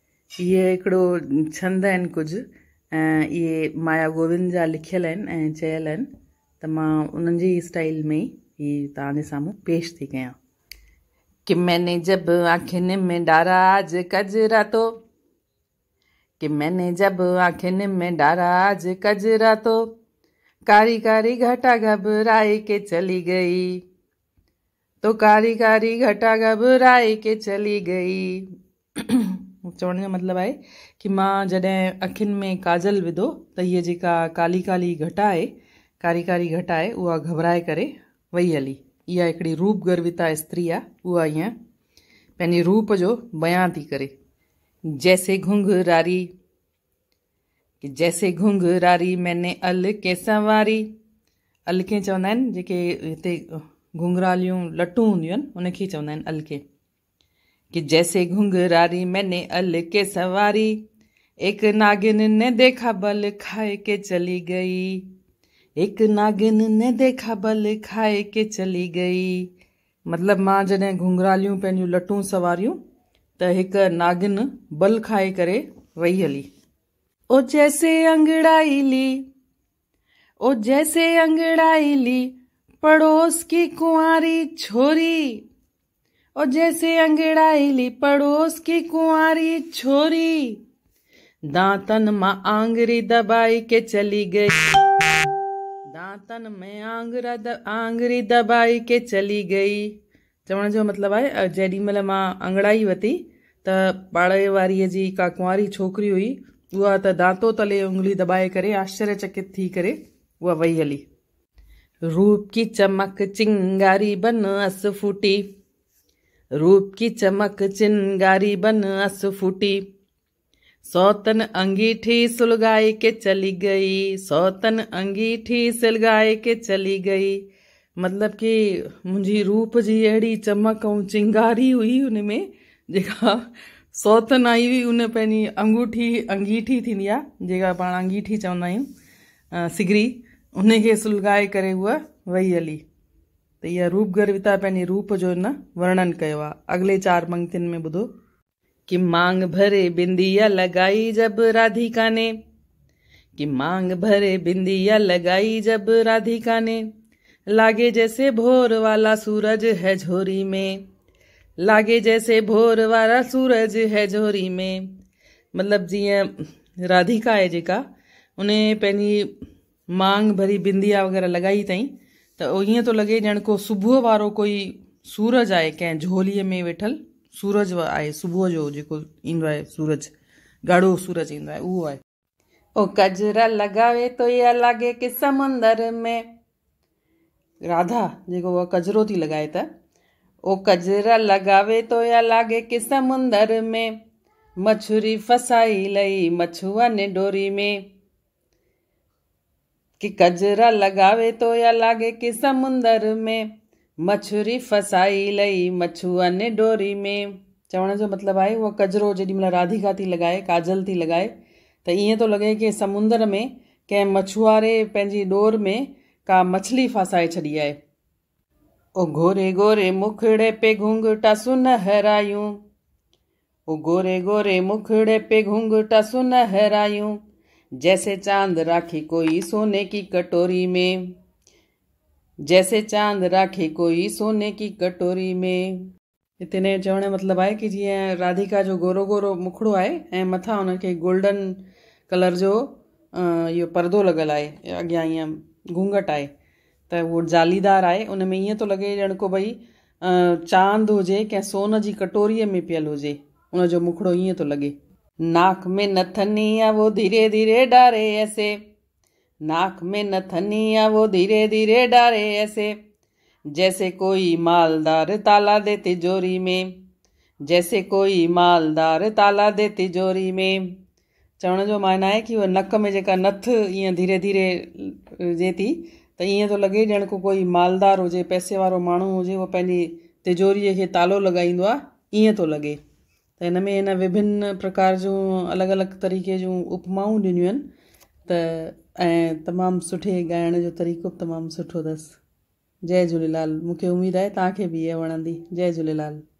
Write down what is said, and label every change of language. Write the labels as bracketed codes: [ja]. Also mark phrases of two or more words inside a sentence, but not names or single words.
[sd] ये हिकिड़ो छंद आहिनि कुझु ऐं इहे माया गोविंद जा लिखियल आहिनि ऐं चयल आहिनि त मां उन्हनि जी स्टाइल में ही तव्हांजे साम्हूं पेश थी कयां [hi] कि मैंने जब आँखिन में डारा आज कजरा तो कि मैंने जब आँखिन में डारा आज कजरा तो कारी कारी घटा घबराए के चली गई तो कारी कारी घटा घबराए के चली गई। [sd] चवण जो मतिलबु आहे कि मां जॾहिं अखियुनि में काजल विधो त हीअ जेका काली काली घटा आहे कारी कारी घटा आहे उहा घबराए करे वई हली। इहा हिकिड़ी रूप गर्विता स्त्री आहे, उहा ईअं पंहिंजे रूप जो बयान थी करे। [hi] जैसे घुंघरारी कि जैसे घुंघरारी मैंने अलके संवारी, [sd] अलके चवंदा आहिनि जेके हिते घुंघरालियूं लटूं हूंदियूं आहिनि उनखे चवंदा आहिनि अलके। [hi] कि जैसे घुंघरारी मैंने अलके संवारी एक नागिन ने देखा बल खाए के चली गई, एक नागिन ने देखा बल खाए के चली गई। [sd] मतलब मां जॾहिं घुंघरालियूं पंहिंजूं लटूं सवारियूं त हिकु नागिन बल खाए करे वई हली। [hi] ओ जैसे अंगड़ाई ली, ओ जैसे अंगड़ाई ली पड़ोस की कुंवारी छोरी, ओ जैसे अंगड़ाई ली पड़ोस की कुंवारी छोरी दांतन मां आंगरी दबाई के चली गई, दांतन में आंगरी दबाई के चली गई। [sd] चवण जो मतिलबु आहे जेॾी महिल मां अंगड़ाई वरिती त पाड़े वारीअ जी का कुंवारी छोकिरी हुई, उहा त दांतो तले उंगली दबाए करे आश्चर्यचकित थी करे उहा वई हली। [hi] रूप की चमक चिंगारी बन अस फूटी, रूप की चमक चिंगारी बन अस फूटी सौतन अंगीठी सुलगाए के चली गई, सौतन अंगीठी सुलगाए के चली गई। [sd] मतलब कि मुंहिंजी रूप जी अहिड़ी चमक ऐं चिंगारी हुई उन में जेका सौतन आई हुई, उन पंहिंजी अंगीठी थींदी आहे जेका पाण अंगीठी चवंदा आहियूं सिगरी, उनखे सुलगाए करे उहा वई हली। त इहा रूप गर्विता पंहिंजे रूप जो न वर्णन कयो आहे। अॻिले 4 पंक्तियुनि में ॿुधो [hi] कि मांग भरे बिंदिया लगाई जब राधिका ने, कि मांग भरे बिंदिया लगाई जब राधिका ने लागे जैसे भोर वाला सूरज है झोरी में, लागे जैसे भोर वाला सूरज है झोरी में। [sd] मतलब जीअं राधिका आहे जेका उन पंहिंजी मांग भरी बिंदिया वग़ैरह लॻाई अथई त ईअं थो लॻे ॼण को सुबुह वारो कोई सूरज आहे कंहिं झोलीअ में वेठल सूरज आहे, सुबुह जो जेको ईंदो आहे सूरज, ॻाढ़ो सूरज ईंदो आहे उहो आहे। [hi] ओ कजरा लॻावे तो या लागे कि समुंदर में, [sd] राधा जेको उहा कजरो थी लॻाए त [hi] ओ कजरा लॻावे तो या लागे कि समुंदर में मछुरी फसाई लई मछुआ ने डोरी में। कि कजरा लगावे तो या लागे कि समुंदर में मछुरी फसाई लई मछुआ ने डोरी में। [sd] चवण जो मतिलबु आहे उहा कजरो जेॾी महिल राधिका थी लॻाए, काजल थी लॻाए त ईअं थो लॻे कि समुंदर में कंहिं मछुआरे पंहिंजी डोर में का मछली फासाए छॾी आहे। [hi] ओ गोरे गोरे मुखड़े पे घूंघटा सुनहरायूं, ओ गोरे गोरे मुखड़े पे घूंघटा सुनहरायूं जैसे चांद राखे कोई सोने की कटोरी में, जैसे चांद राखे कोई सोने की कटोरी में। [sd] हिते ने चवण जो मतिलबु आहे कि जीअं राधिका जो गोरो गोरो मुखड़ो आहे ऐं मथां उनखे [en] golden color [sd] जो इहो परदो लॻल आहे, अॻियां ईअं घूंघट आहे त उहो जालीदार आहे। उन में ईअं थो लॻे ॼण को भई चांद हुजे कंहिं सोन जी कटोरीअ में पियल हुजे, उनजो मुखड़ो ईअं थो लॻे। [hi] नाक में नथनिया वो धीरे धीरे डारे ऐसे, नाक में नथनिया वो धीरे धीरे डारे ऐसे जैसे कोई मालदार ताला दे तिजोरी में, जैसे कोई मालदार ताला दे तिजोरी में। [sd] चवण जो माना आहे कि उहा नक में जेका नथ ईअं धीरे धीरे हुजे थी त ईअं थो लॻे ॼण को कोई मालदार हुजे, पैसे वारो माण्हू हुजे, उहो पंहिंजी तिजोरीअ खे तालो लॻाईंदो आहे, ईअं थो लॻे। त हिन में हिन विभिन्न प्रकार जूं अलॻि अलॻि तरीक़े जूं उपमाऊं ॾिनियूं आहिनि त ऐं तमामु सुठे ॻाइण जो तरीक़ो बि तमामु सुठो अथसि। जय झूलेलाल। मूंखे उमेदु आहे तव्हांखे बि इहा वणंदी। जय झूलेलाल।